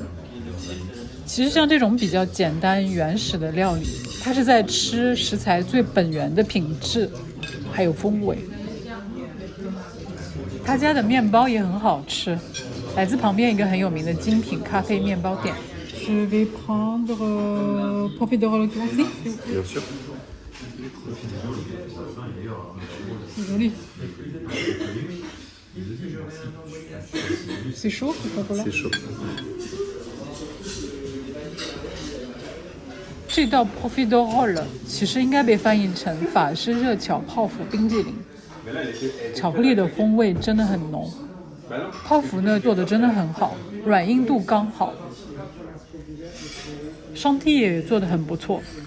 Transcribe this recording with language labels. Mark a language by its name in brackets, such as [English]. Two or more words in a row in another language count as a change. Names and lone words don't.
[Chinese] 其实像这种比较简单原始的料理，它是在吃食材最本源的品质还有风味。他家的面包也很好吃，来自旁边一个很有名的精品咖啡面包店。 [French] Je vais prendre profiterole glacé. Bien sûr. C'est joli. C'est chaud, Coca-Cola. C'est chaud. [Chinese] 这道 profiterole 其实应该被翻译成法式热巧泡芙冰淇淋，巧克力的风味真的很浓，泡芙呢做的真的很好，软硬度刚好，双屉也做得很不错。